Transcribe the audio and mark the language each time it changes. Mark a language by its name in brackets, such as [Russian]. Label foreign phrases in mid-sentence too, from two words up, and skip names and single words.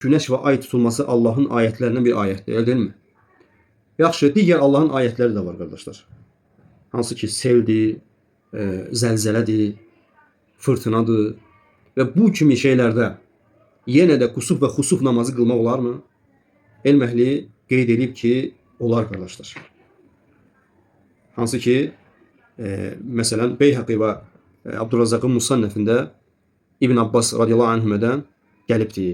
[Turkish] Güneş ve ay tutulması Allah'ın ayetlerinden bir ayetdir, değil mi? Yaxşı, digər Allah'ın ayetleri de var kardeşler. [Azerbaijani] Hansı ki seldir, zəlzələdir, fırtınadır və bu kimi şeylərdə yenə də kusuf və xusuf namazı qılmaq olarmı? Elm əhli qeyd edib ki, olar qardaşlar. Hansı ki, məsələn, Beyhaqi və Abdurrazzaqın Musannəfində İbn Abbas [Arabic] رضي الله عنهما [Azerbaijani] gəlibdir.